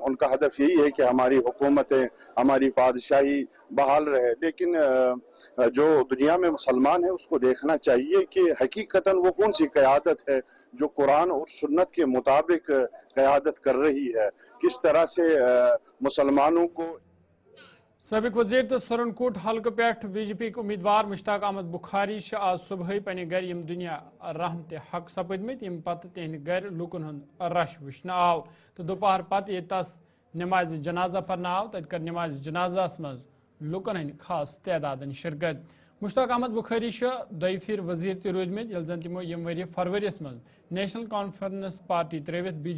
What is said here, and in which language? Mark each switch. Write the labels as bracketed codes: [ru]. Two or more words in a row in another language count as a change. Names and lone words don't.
[ur] اُن کا ہدف یہی ہے کہ ہماری حکومتیں، ہماری بادشاہی بحال رہے. لیکن جو دنیا میں مسلمان ہے، اس کو دیکھنا چاہیے کہ حقیقتاً وہ کون سی قیادت ہے جو قرآن اور سنت کے مطابق قیادت کر رہی ہے، کس طرح سے مسلمانوں کو [ks] سابق وزیر تو سرنکوٹ حلقہ پہ بی جے پی امیدوار مشتاق احمد بخاری آج صبح پنہ گر یم دنیا رحمت حق سپدمت یم پتہ تہند گر لوکن ہند رش وچھن آو تو دوپہر پتہ یہ تس نماز جنازہ پرنا آو تت کر نماز جنازہ مز لوکن ہند خاص تعداد شرکت مشتاق احمد بخاری دئی پھر وزیر تہ روزمت یل زن تمو یم وری فروریس مز نیشنل کانفرنس پارٹی تروت بی جے